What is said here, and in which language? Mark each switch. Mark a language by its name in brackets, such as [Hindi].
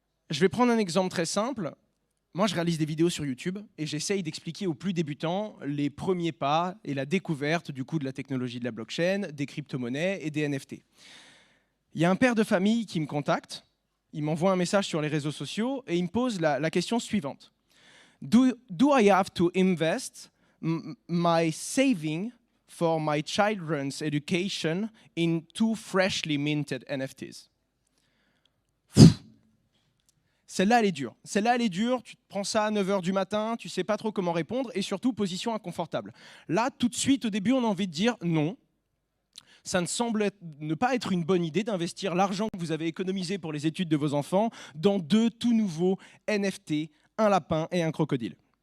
[French] Je vais prendre un exemple très simple. Moi, je réalise des vidéos sur YouTube et j'essaye d'expliquer aux plus débutants les premiers pas et la découverte du coup de la technologie de la blockchain, des crypto-monnaies et des NFT. Il y a un père de famille qui me contacte, il m'envoie un message sur les réseaux sociaux et il me pose la question suivante. [English] Do I have to invest my saving for my children's education in 2 freshly minted NFTs? [French] Celle-là, elle est dure. Celle-là, elle est dure. Tu te prends ça à 9 h du matin, tu ne sais pas trop comment répondre et surtout, position inconfortable. Là, tout de suite, au début, on a envie de dire non. Ça ne semble ne pas être une bonne idée d'investir l'argent que vous avez économisé pour les études de vos enfants dans 2 tout nouveaux NFT, un lapin et un crocodile.